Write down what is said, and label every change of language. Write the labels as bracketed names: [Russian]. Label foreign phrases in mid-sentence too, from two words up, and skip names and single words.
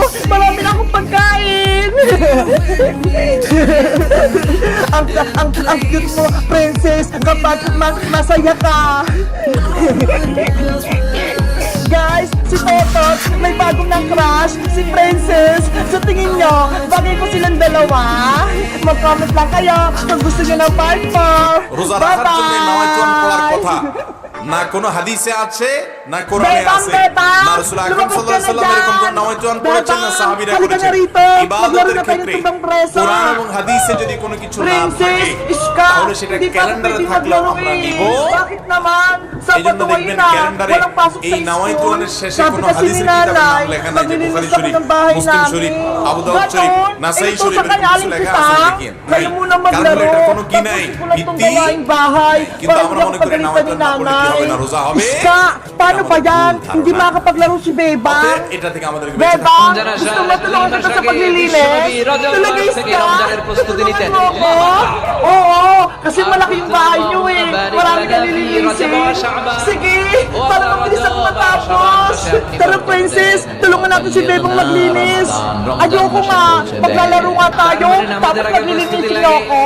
[Filipino] Marami na akong pagkain! ang cute mo, Princess, kapag masaya ka. Guys, si Totot may bagong ng crush, si Princess. Sa tingin nyo, bagay ko silang dalawa? Mag-comment lang kayo kung gusto nyo ng part 4. [Bangla] রোজা রাখার জন্য নামাজ পড়ার কথা না কোনো হাদিসে আছে না কোরআনে [Filipino] Bebang, [Bangla] আছে [Filipino] bebang! [Bangla] না রাসূল আকরাম [Filipino] Lumabas [Bangla] সাল্লাল্লাহু [Filipino] ka [Bangla] আলাইহি [Filipino] na [Bangla] ওয়াসাল্লাম এরকম কোন [Filipino] dyan! [Bangla] নাওয়াইতুন পড়েছেন না [Filipino] Bebang! [Bangla] সাহাবীরা [Filipino] Halika [Bangla] করেছেন [Filipino] na rito! [Bangla] ইবাদতের [Filipino] Maglaro na tayo [Bangla] ক্ষেত্রে [Filipino] ng tumbang preso! [Bangla] কোরআন এবং হাদিসে যদি কোনো কিছু না [Filipino] Princess, [Bangla] থাকে [Filipino] Iska! [Bangla] তাহলে সেটা [Filipino] Hindi pa [Bangla] ক্যালেন্ডারে [Filipino] pwede [Bangla] থাকলেও [Filipino] maglaro [Bangla] আমরা [Filipino] eh. [Bangla] নিব [Filipino] Bakit naman? [Bangla] এই জন্য [Filipino] Sabado [Bangla] দেখবেন [Filipino] ngayon na, [Bangla] ক্যালেন্ডারে [Filipino] walang pasok [Bangla] এই [Filipino] sa [Bangla] নাওয়াইতুনের [Filipino] school. [Bangla] শেষে [Filipino] Sabi [Bangla] কোনো [Filipino] kasi [Bangla] হাদিসের [Filipino] ni [Bangla] কিতাবের নাম [Filipino] nanay, [Bangla] লেখা নাই যে [Filipino] maglilinis [Bangla] বুখারী [Filipino] ako [Bangla] শরীফ [Filipino] ng bahay [Bangla] মুসলিম [Filipino] namin. [Bangla] শরীফ আবু দাউদ শরীফ [Filipino] Ganon, [Bangla] নাসাই [Filipino] ito [Bangla] শরীফ [Filipino] sa kanya, [Bangla] এরকম কিছু [Filipino] aling [Bangla] লেখা [Filipino] kita. [Bangla] আছে নাকি নাই [Filipino] Kayo muna [Bangla] কারণ হলো [Filipino] maglaro. [Bangla] এটা কোনো কি নাই [Filipino] Tapos ko lang itong [Bangla] ভিত্তি [Filipino] gawaing bahay. [Bangla] কিন্তু [Filipino] Para [Bangla] আমরা [Filipino] hindi [Bangla] মনে [Filipino] ako [Bangla] করি [Filipino] pagalitan [Bangla] নামাজ [Filipino] ni [Bangla] না পড়লে কি হবে না [Filipino] nanay. [Bangla] রোজা হবে [Filipino] Iska, paano ba yan? Hindi [Bangla] ধারণা। [Filipino] makakapaglaro si Beba. [Bangla] অতএব এটা থেকে আমাদেরকে বেঁচে থাকতে [Filipino] Beba, [Bangla] যারা [Filipino] gusto mo tulungan kita sa paglilinis? [Bangla] বিশ্বনবী রজব [Filipino] Talaga, [Bangla] মাস থেকে [Filipino] Iska? [Bangla] রমজানের প্রস্তুতি নিতেন। [Filipino] Tulungan mo ako? Oo, kasi malaki yung bahay niyo eh. Marami ka nililinisin. Sige, para mabilis ako matapos. Tara, Princess, tulungan natin si Bebang maglinis. Ayoko nga, maglalaro nga tayo, tapos maglilinis niyo ako.